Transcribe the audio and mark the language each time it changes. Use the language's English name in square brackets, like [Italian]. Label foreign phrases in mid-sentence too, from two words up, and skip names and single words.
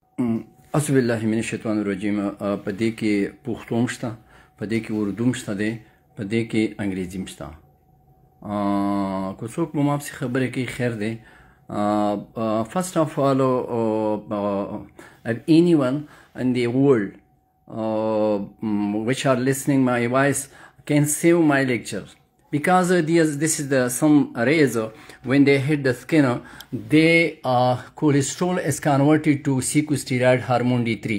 [Arabic] اعوذ بالله من الشیطان الرجیم. [Pashto] په دې کې پښتو شته، په دې کې اردو شته دی، په دې کې انګریزي شته. که څوک مو ماپسې خبرې کوي خیر دی. [English] First of all, anyone in the world which are listening my voice can save my lecture, because this is some rays when they hit the skin, they cholesterol is converted to sequesteroid hormone D3.